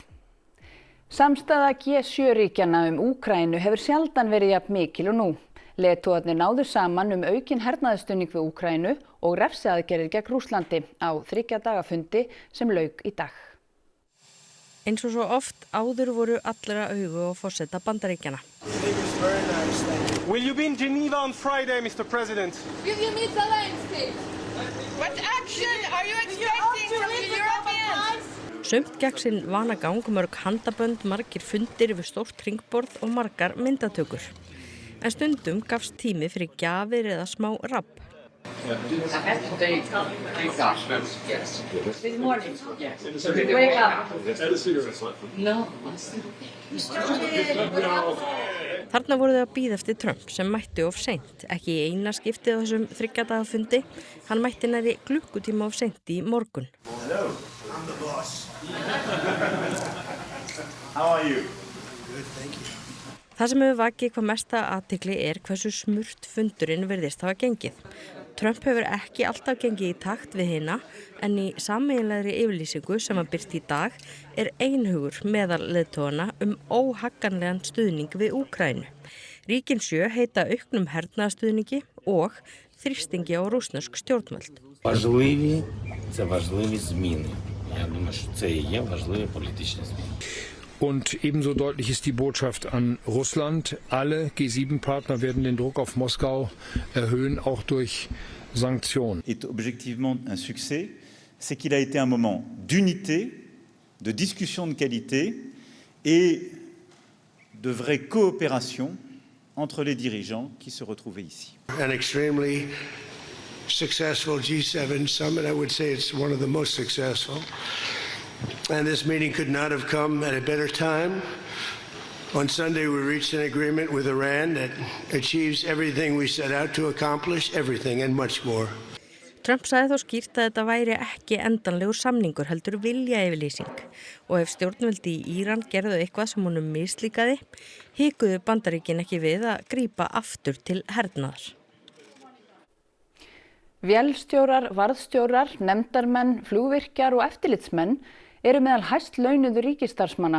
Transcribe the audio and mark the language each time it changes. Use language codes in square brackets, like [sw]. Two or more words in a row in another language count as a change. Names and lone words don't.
[is] Samstaða G7-ríkjanna Úkraínu hefur sjaldan verið jafn mikil og nú. Leiðtogarnir náðu saman aukinn hernaðarstuðning við Úkraínu og refsiaðgerðir gegn Rússlandi á 3 daga fundi sem lauk í dag. Eins og svo oft áður voru allra augu á forseta Bandaríkjanna. [en] Will you be in Geneva on Friday, Mr. President? Will you meet Zelensky? What action are you expecting from the Europeans? [is] Sumt gekk sinn vanagang, mörg handabönd, margir fundir yfir stórt hringborð og margar myndatökur. En stundum gafst tími fyrir gjafir eða smá rabb. Þarna voru þau að bíða eftir Trump sem mætti of seint, ekki í eina skiptið á þessum 3 daga fundi. Hann mætti nærri klukkutíma of seint í morgun. [en] Hello, I'm the boss. How are you? Good, thank you. [is] Það sem hefur vakið hvað mesta athygli hversu smurt fundurinn virðist hafa gengið. Trump hefur ekki alltaf gengið í takt við hina, en í sameiginlegri yfirlýsingu sem var birt í dag einhugur meðal leiðtogana óhagganlegan stuðning við Úkraínu. Ríkin 7 heita auknum hernaðarstuðningi og þrýstingi á rússnesk stjórnvöld. [uk] Це важливі зміни. Я думаю, що це і є важливі політичні зміни. [de] Und ebenso deutlich ist die Botschaft an Russland. Alle G7-Partner werden den Druck auf Moskau erhöhen, auch durch Sanktionen. [fr] Est objectivement un succès, c'est qu'il a été un moment d'unité, de discussion de qualité et de vraie coopération entre les dirigeants qui se retrouvaient ici. [en] An extremely successful G7 summit. I would say it's one of the most successful. And this meeting could not have come at a better time. On Sunday, we reached an agreement with Iran that achieves everything we set out to accomplish, everything and much more. [is] Trump sagði þó skýrt að þetta væri ekki endanlegur samningur, heldur viljayfirlýsing. Og ef stjórnvöld í Íran gerðu eitthvað sem honum mislíkaði, hikuðu Bandaríkin ekki við að grípa aftur til hernaðar. Vélstjórar, varðstjórar, nefndarmenn, flugvirkjar og eftirlitsmenn eru meðal hæst launuðu ríkisstarfsmanna.